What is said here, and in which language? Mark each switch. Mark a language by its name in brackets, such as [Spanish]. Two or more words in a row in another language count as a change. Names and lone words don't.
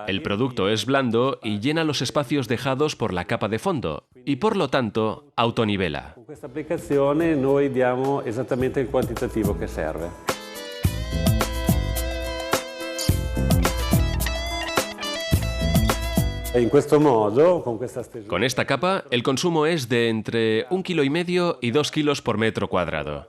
[Spanish] El producto es blando y llena los espacios dejados por la capa de fondo y por lo tanto autonivela. [Italian] con questa applicazione noi diamo esattamente il quantitativo che serve. E in questo modo, con questa stesura, [Spanish] Con esta capa, el consumo es de entre 1,5 kg y 2 kilos por metro cuadrado.